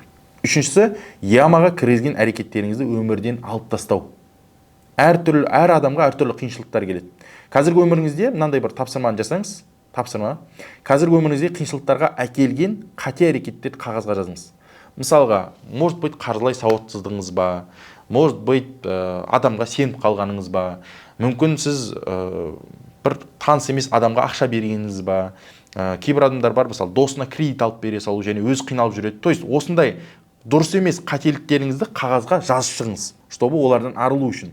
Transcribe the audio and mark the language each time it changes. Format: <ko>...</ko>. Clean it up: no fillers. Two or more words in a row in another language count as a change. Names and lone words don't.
<kk>Үшіншісі, ямаға кіргізген әрекеттеріңізді өмірден алып тастау. Әр адамға әртүрлі қиыншылықтар келеді. Қазіргі өміріңізде мынандай бір тапсырманы жасаңыз, қазіргі өміріңізде қиыншылықтарға әкелген қате әрекеттерді қағазға жазыңыз. Мысалға,</kk> <ru>может быть,</ru> <kk>қаржылай сауатсыздығыңыз ба, может быть адамға сеніп қалғаныңыз ба, мүмкін сіз бір таныс емес адамға ақша бергеніңіз ба, кейбір адамдар бар, мысалы досына кредит алып бере салу және өзі қиналып жүреді.</kk> <ru>То есть</ru> <kk>осындай дұрыс емес қателіктеріңізді қағазға жазып шығыңыз,</kk> <ru>чтобы олардан</ru> <kk>арылу үшін.</kk>